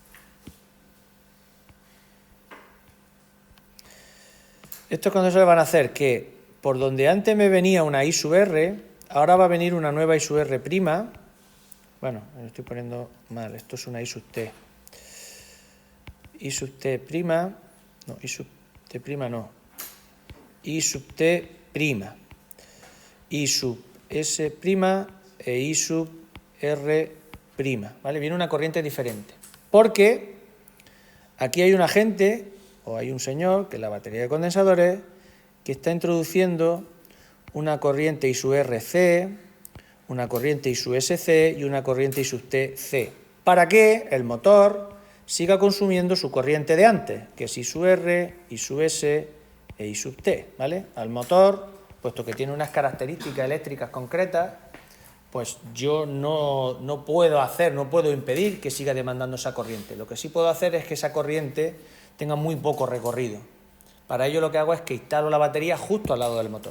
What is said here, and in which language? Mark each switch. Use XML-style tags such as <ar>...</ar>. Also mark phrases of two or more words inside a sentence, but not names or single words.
<es>Estos condensadores van a hacer que por donde antes me venía una I sub R, ahora va a venir una nueva I sub R'. Bueno, me lo estoy poniendo mal. Esto es una I sub T. I sub T prima. No, I sub T prima no. I sub T prima. I sub S prima e I sub R prima. ¿Vale? Viene una corriente diferente. Porque aquí hay un agente o hay un señor, que es la batería de condensadores, que está introduciendo una corriente I sub RC, una corriente I sub SC y una corriente I sub TC, para que el motor siga consumiendo su corriente de antes, que es I sub R, I sub S e I sub T, ¿vale? Al motor, puesto que tiene unas características eléctricas concretas, pues yo no puedo impedir que siga demandando esa corriente. Lo que sí puedo hacer es que esa corriente tenga muy poco recorrido. Para ello lo que hago es que instalo la batería justo al lado del motor.</es>